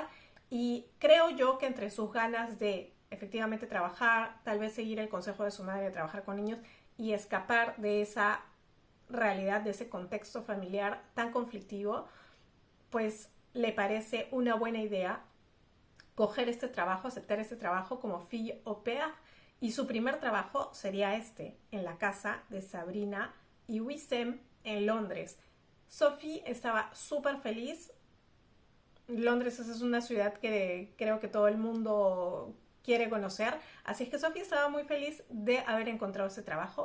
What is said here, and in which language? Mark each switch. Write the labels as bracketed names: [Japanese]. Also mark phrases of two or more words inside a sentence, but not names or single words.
[Spanish] y creo yo que entre sus ganas de efectivamente trabajar, tal vez seguir el consejo de su madre de trabajar con niños y escapar de esa realidad, de ese contexto familiar tan conflictivo, pues le parece una buena idea coger este trabajo, aceptar este trabajo como [French] fille au pair, [Spanish] y su primer trabajo sería en la casa de Sabrina y Wissem en Londres. Sophie estaba súper feliz. Londres es una ciudad que creo que todo el mundo quiere conocer, así es que Sophie estaba muy feliz de haber encontrado ese trabajo.